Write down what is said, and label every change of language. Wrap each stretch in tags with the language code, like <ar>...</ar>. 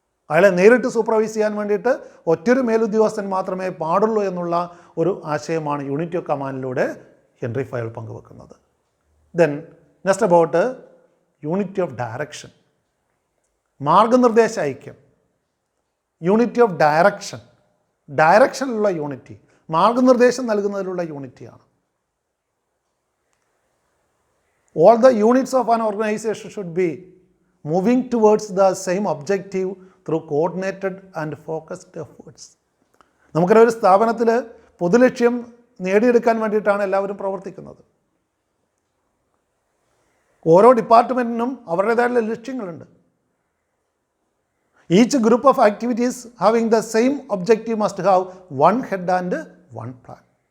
<ml>അയാളെ നേരിട്ട് സൂപ്പർവൈസ് ചെയ്യാൻ വേണ്ടിയിട്ട് ഒറ്റൊരു മേലുദ്യോഗസ്ഥൻ മാത്രമേ പാടുള്ളൂ എന്നുള്ള ഒരു ആശയമാണ് യൂണിറ്റി ഓഫ് കമാൻഡിലൂടെ ഹെൻറി ഫയോൾ പങ്കുവെക്കുന്നത്.</ml> <en>then next about unity of direction,</en> <ml>മാർഗനിർദ്ദേശ ഐക്യം. യൂണിറ്റി ഓഫ് ഡയറക്ഷനിലുള്ള യൂണിറ്റി, മാർഗനിർദ്ദേശം നൽകുന്നതിലുള്ള യൂണിറ്റിയാണ്.</ml> <en>All the units of an organization should be moving towards the same objective through coordinated and focused efforts.</en> <ml>നമുക്കറിയാം, ഒരു സ്ഥാപനത്തിൽ പൊതുലക്ഷ്യം നേടിയെടുക്കാൻ വേണ്ടിയിട്ടാണ് എല്ലാവരും പ്രവർത്തിക്കുന്നത്. ഓരോ ഡിപ്പാർട്ട്മെൻറ്റിനും അവരുടേതായിട്ടുള്ള ലക്ഷ്യങ്ങളുണ്ട്.</ml> <en>Each group of activities having the same objective must have one head and one plan.</en>